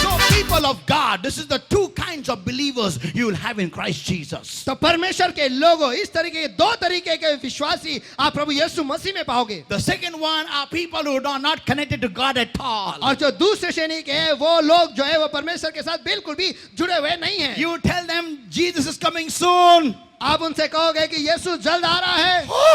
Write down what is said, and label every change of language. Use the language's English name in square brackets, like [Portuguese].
[English] People of God, this is the two kinds of believers you will have in Christ Jesus. [Hindi] तो परमेश्वर के लोगों, इस तरीके के दो तरीके के विश्वासी आप प्रभु यीशु मसीह में पाओगे. [English] The second one are people who are not connected to God at all. [Hindi] और जो दूसरे श्रेणी के हैं वो लोग जो है वो परमेश्वर के साथ बिल्कुल भी जुड़े हुए नहीं हैं. [English] You tell them Jesus is coming soon. [Hindi] आप उनसे कहोगे कि यीशु जल्द आ रहा है.